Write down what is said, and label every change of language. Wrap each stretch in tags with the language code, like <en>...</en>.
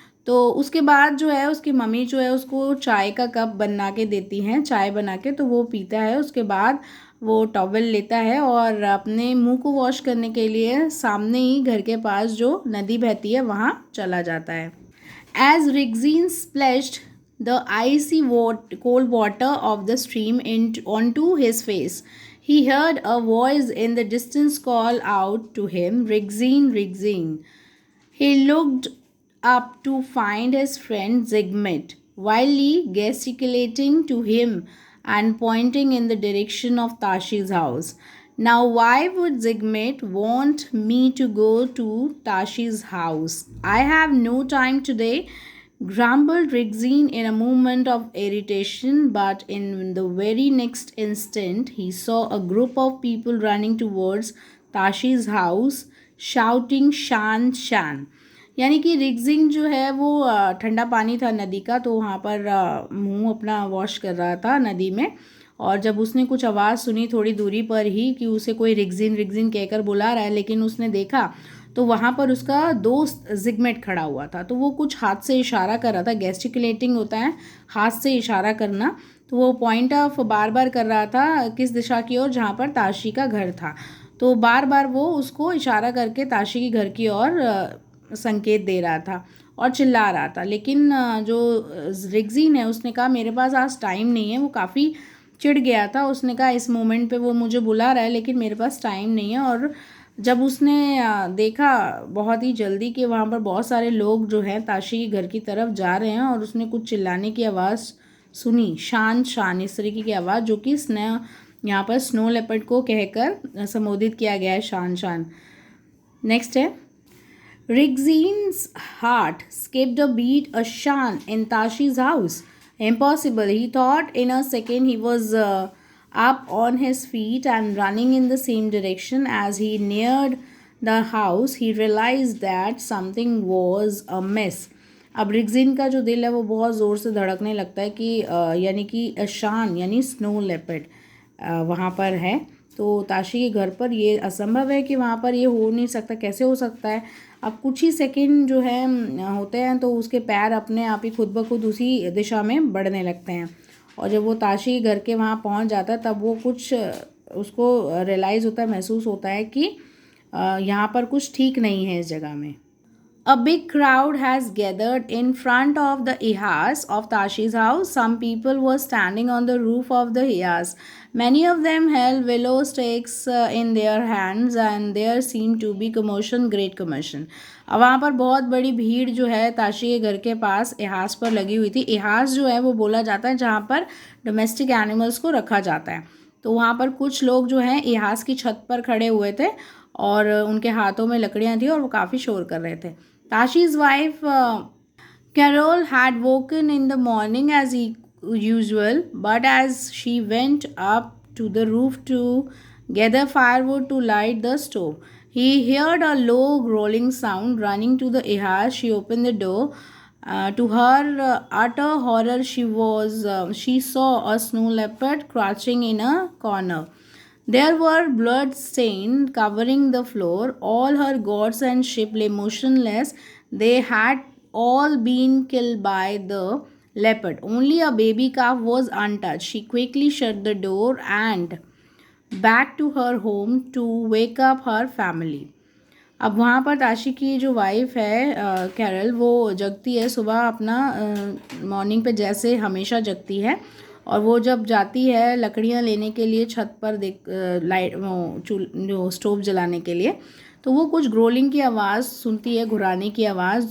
<hi>तो उसके बाद जो है उसकी मम्मी जो है उसको चाय का कप बना के देती हैं, चाय बना के, तो वो पीता है. उसके बाद वो टॉवल लेता है और अपने मुंह को वॉश करने के लिए सामने ही घर के पास जो नदी बहती है वहाँ चला जाता है.</hi> <en>As Rigzin splashed the icy cold water of the stream onto his face, he heard a voice in the distance call out to him, Rigzin, Rigzin. He looked up to find his friend Zigmund, wildly gesticulating to him and pointing in the direction of Tashi's house. Now, why would Zigmund want me to go to Tashi's house? I have no time today, grumbled Rigzin in a moment of irritation, but in the very next instant he saw a group of people running towards Tashi's house, shouting Shan Shan.</en> <hi>यानी कि रिग्जिंग जो है वो ठंडा पानी था नदी का, तो वहाँ पर मुंह अपना वॉश कर रहा था नदी में. और जब उसने कुछ आवाज़ सुनी थोड़ी दूरी पर ही कि उसे कोई रिग्जिन रिग्जिन कहकर बुला रहा है, लेकिन उसने देखा तो वहाँ पर उसका दोस्त जिगमेट खड़ा हुआ था. तो वो कुछ हाथ से इशारा कर रहा था. गेस्टिकुलेटिंग होता है हाथ से इशारा करना. तो वो पॉइंट ऑफ बार बार कर रहा था किस दिशा की ओर, जहाँ पर ताशी का घर था. तो बार बार वो उसको इशारा करके ताशी के घर की ओर संकेत दे रहा था और चिल्ला रहा था. लेकिन जो रिग्जीन है उसने कहा मेरे पास आज टाइम नहीं है. वो काफ़ी चिढ़ गया था. उसने कहा इस मोमेंट पे वो मुझे बुला रहा है लेकिन मेरे पास टाइम नहीं है. और जब उसने देखा बहुत ही जल्दी कि वहाँ पर बहुत सारे लोग जो हैं ताशी के घर की तरफ जा रहे हैं और उसने कुछ चिल्लाने की आवाज़ सुनी, शान शान इस तरीके की आवाज़, जो कि यहाँ पर स्नो लेपर्ड को कहकर संबोधित किया गया है, शान शान. नेक्स्ट है,</hi> <en>Rigzin's heart skipped a beat. A Shan in Tashi's house? Impossible. He thought in a second. He was up on his feet and running in the same direction. As he neared the house, he realized that something was amiss.</en> <hi>अब रिग्जिन का जो दिल है वो बहुत ज़ोर से धड़कने लगता है कि यानी कि शान यानी स्नो लेपर्ड वहाँ पर है. तो ताशी के घर पर ये असंभव है कि वहाँ पर ये हो नहीं सकता. कैसे हो सकता है? अब कुछ ही सेकंड जो है होते हैं तो उसके पैर अपने आप ही खुद ब खुद उसी दिशा में बढ़ने लगते हैं. और जब वो ताशी घर के वहाँ पहुँच जाता है तब वो कुछ उसको रियलाइज़ होता है, महसूस होता है कि यहाँ पर कुछ ठीक नहीं है इस जगह में.</hi> <en>A big crowd has gathered in front of the ihas of Tashi's house. Some people were standing on the roof of the ihas. Many of them held willow stakes in their hands, and there seemed to be commotion, great commotion.</en> <hi>अब वहाँ पर बहुत बड़ी भीड़ जो है ताशी के घर के पास इहास पर लगी हुई थी. इहास जो है वो बोला जाता है जहाँ पर डोमेस्टिक एनिमल्स को रखा जाता है. तो वहाँ पर कुछ लोग जो हैं इहास की छत पर खड़े हुए थे और उनके हाथों में लकड़ियाँ थी और वो काफ़ी शोर कर रहे थे.</hi> <en>Tashi's wife Carol had woken in the morning as usual, but as she went up to the roof to gather firewood to light the stove, he heard a low growling sound running to the ihas. She opened the door. To her utter horror, she saw a snow leopard crouching in a corner. There were blood stains covering the floor. All her gods and ship lay motionless. They had all been killed by the leopard. Only a baby calf was untouched. She quickly shut the door and back to her home to wake up her family.</en> <hi>अब वहाँ पर ताशी की जो wife है Carol, वो जगती है सुबह अपना मॉर्निंग पे जैसे हमेशा जगती है, और वो जब जाती है लकड़ियाँ लेने के लिए छत पर देख लाइट जो स्टोव जलाने के लिए, तो वो कुछ ग्रोलिंग की आवाज़ सुनती है, घुराने की आवाज़.</hi>